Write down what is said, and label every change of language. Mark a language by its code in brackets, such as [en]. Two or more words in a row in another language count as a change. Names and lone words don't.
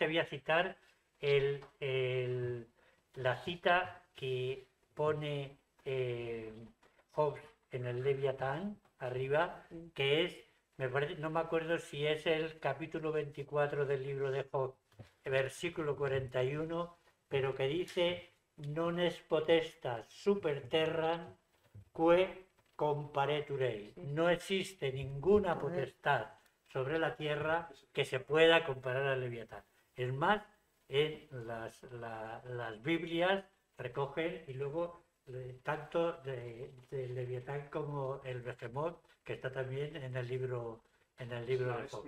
[es] voy a citar la cita que pone Hobbes en el Leviatán, arriba, que es, no me acuerdo si es el capítulo 24 del libro de Hobbes, versículo 41, pero que dice: [la] non es potestas super terram que compareturei. [es] No existe ninguna potestad sobre la tierra que se pueda comparar al Leviatán. Es más, en las Biblias recogen, y luego tanto de Leviatán como el Behemoth, que está también en el libro de Job.